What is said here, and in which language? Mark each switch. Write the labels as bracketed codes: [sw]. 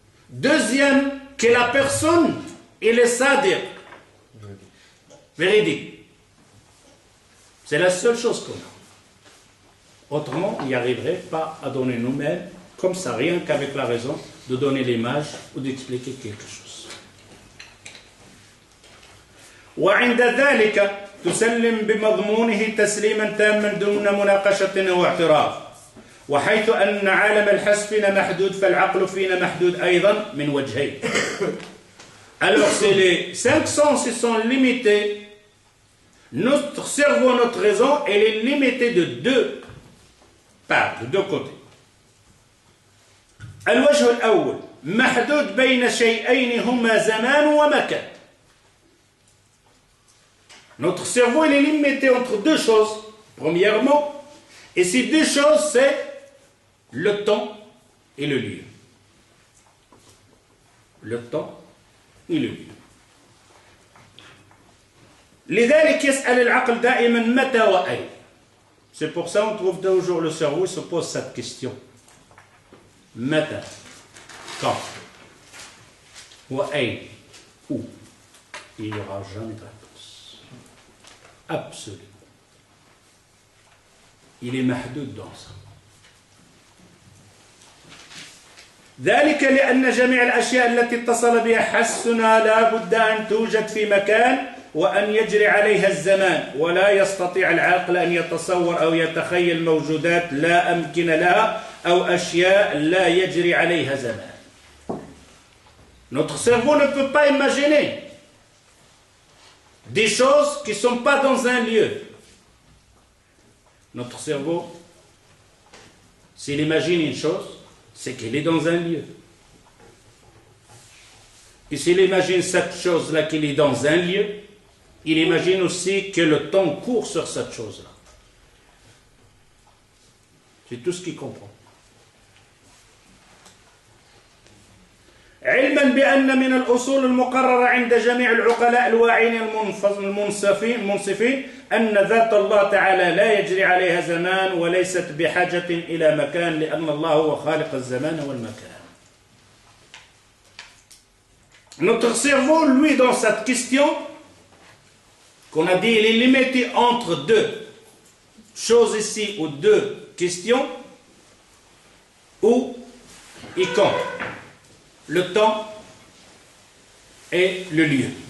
[fr] Deuxième, que la personne, elle est sadiq. Véridique. C'est la seule chose qu'on a. Autrement, il n'y arriverait pas à donner nous-mêmes, comme ça, rien qu'avec la raison, de donner l'image ou d'expliquer quelque chose. [ar] وعند ذلك تسلم بمضمونه تسليما تاما دون مناقشة أو اعتراض وحيث أن عالم الحس فينا محدود فالعقل فينا محدود أيضا من وجهين. [fr] Alors c'est les 5 sens qui sont limités. Notre cerveau, notre raison, elle est limitée de deux parts, de deux côtés. [ar] الوجه الأول محدود بين شيئين هما زمان ومكان. [fr] Notre cerveau il est limité entre deux choses, premièrement, et ces deux choses c'est le temps et le lieu. Le temps et le lieu. [ar] لذلك يسأل العقل دائما متى وأين. [fr] C'est pour ça on trouve toujours le cerveau se pose cette question. متى, quand, وأين, où. Il n'y aura jamais de réponse. Absolument. Il est mahdoud dans ça. [ar] ذلك لأن جميع الأشياء التي اتصل بها حسنا لا بد أن توجد في مكان وأن يجري عليها الزمان ولا يستطيع العقل أن يتصور أو يتخيل موجودات لا أمكن لها أو أشياء لا يجري عليها زمان. [fr] Notre cerveau ne peut pas imaginer des choses qui ne sont pas dans un lieu. Notre cerveau, s'il imagine une chose, c'est qu'il est dans un lieu. Et s'il imagine cette chose-là qu'il est dans un lieu, il imagine aussi que le temps court sur cette chose-là. C'est tout ce qu'il comprend. [ar] علما بأن من الأصول المقررة عند جميع العقلاء الواعين المنصفين أن ذات الله تعالى لا يجري عليها زمان وليست بحاجة إلى مكان لأن الله هو خالق الزمان والمكان. [fr] Notre cerveau, lui, dans cette question, qu'on a dit, il est limité entre deux choses ici, ou deux questions, où et quand. Le temps et le lieu.